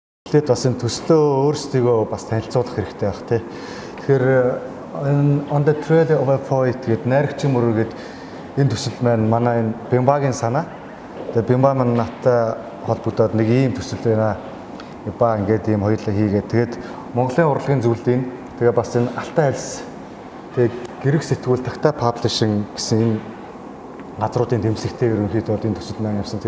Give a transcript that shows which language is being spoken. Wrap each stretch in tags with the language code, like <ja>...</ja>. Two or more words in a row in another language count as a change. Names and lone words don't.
<mn>эхлээд бас энэ төслөө өөрсдийгөө бас танилцуулах хэрэгтэй байх тий. Тэгэхээр</mn> <en>on the trail of a poet</en> <mn>гэдэг найрагчийн мөрөөр гэдэг энэ төсөл маань манай энэ Бямбагийн санаа. Тэгээ Бямба маань надтай холбогдоод нэг ийм төсөл байна. Ба ингээд ийм хоёулаа хийгээд тэгээд Монголын урлагийн зөвлөлийн тэгээ бас энэ Алтай альс тэгээ гэрэг сэтгүүл Такта Publishing гэсэн энэ газруудын тэмцэгтэй ерөнхийдөө энэ төсөл маань явсан.</mn>